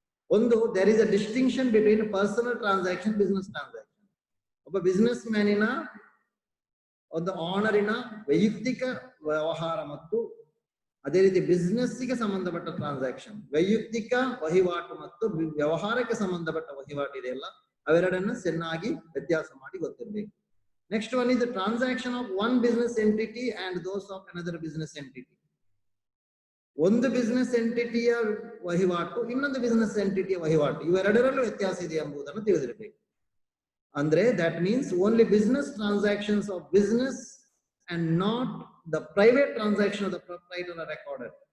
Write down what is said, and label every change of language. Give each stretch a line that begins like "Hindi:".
Kannada: ಒಂದು,
English: there is a distinction between personal transaction, business transaction.
Kannada: ಒಬ್ಬ business ಮ್ಯಾನಿನ ಒಂದು ಆನರಿನ ವೈಯಕ್ತಿಕ ವ್ಯವಹಾರ ಮತ್ತು ಅದೇ ರೀತಿ ಬಿಸ್ನೆಸ್ಗೆ ಸಂಬಂಧಪಟ್ಟ ಟ್ರಾನ್ಸಾಕ್ಷನ್, ವೈಯಕ್ತಿಕ ವಹಿವಾಟು ಮತ್ತು ವ್ಯವಹಾರಕ್ಕೆ ಸಂಬಂಧಪಟ್ಟ ವಹಿವಾಟು ಇದೆಯಲ್ಲ, ಅವೆರಡನ್ನ ಚೆನ್ನಾಗಿ ವ್ಯತ್ಯಾಸ ಮಾಡಿ ಗೊತ್ತಿರಬೇಕು.
English: Next one is the transaction of one business entity and those of another business entity.
Kannada: ಒಂದು ಬಿಸ್ನೆಸ್ ಎಂಟಿಟಿಯ ವಹಿವಾಟು ಇನ್ನೊಂದು ಬಿಸ್ನೆಸ್ ಎಂಟಿಟಿಯ ವಹಿವಾಟು ಇವೆರಡರಲ್ಲೂ ವ್ಯತ್ಯಾಸ ಇದೆ ಎಂಬುದನ್ನು ತಿಳಿದಿರಬೇಕು. ಅಂದ್ರೆ
English: That means only business transactions of business and not the private transaction of the proprietor are recorded.